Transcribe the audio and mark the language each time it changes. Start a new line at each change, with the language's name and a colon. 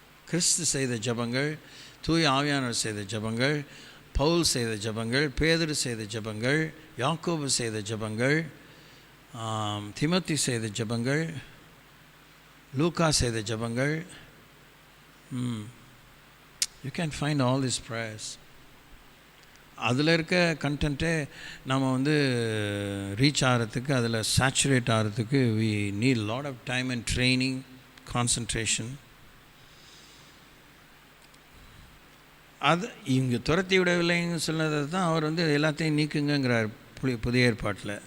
Tamil: கிறிஸ்து செய்த ஜபங்கள், தூய ஆவியானவர் செய்த ஜபங்கள், பவுல் செய்த ஜபங்கள், பேதுரு செய்த ஜபங்கள், யாக்கோபு செய்த ஜபங்கள், திமோத்தி செய்த ஜபங்கள், லூக்கா செய்த ஜபங்கள்.
English: You can find all these prayers.
Tamil: அதில் இருக்க கண்டென்ட்டே நம்ம ரீச் ஆகிறதுக்கு, அதில் சேச்சுரேட் ஆகிறதுக்கு
English: we need a lot of time and training, concentration.
Tamil: அது இங்கே துரத்தி விடவில்லைன்னு சொன்னதை தான் அவர் எல்லாத்தையும் நீக்குங்கிறார் புதிய ஏற்பாட்டில்.